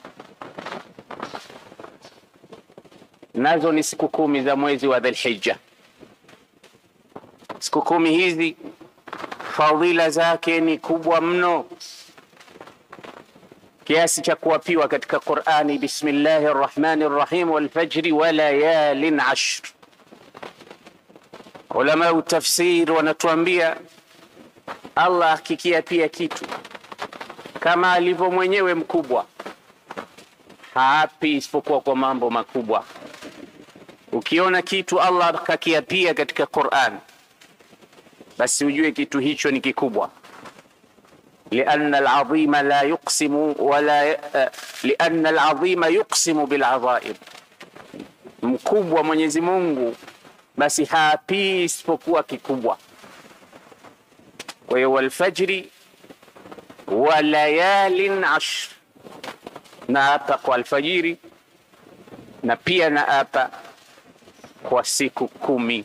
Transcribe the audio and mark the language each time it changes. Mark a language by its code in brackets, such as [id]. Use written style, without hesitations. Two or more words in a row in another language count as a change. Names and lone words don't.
[sw] Nazo ni siku 10 za mwezi wa Dhulhijja. Siku 10 hizi fadhila zake ni kubwa mno kiasi cha kuapiwa katika Qur'ani, [ar] بسم الله الرحمن الرحيم والفجر وليال عشر. [sw] Ulama wa tafsir wanatuambia Allah akikiapia kitu kama alivyo mwenyewe mkubwa, haapi isipokuwa kwa mambo makubwa. Ukiona kitu Allah akakiapia katika Qur'an, basi ujue kitu hicho ni kikubwa. [ar] لأن العظيم لا يقسم ولا لأن العظيم يقسم بالعظائم. [sw] Mkubwa Mwenyezi Mungu basi haapi isipokuwa kikubwa. Kwa hiyo [ar] والفجر وليال عشر, [sw] na hapa kwa alfajiri na pia na hapa kwa siku 10.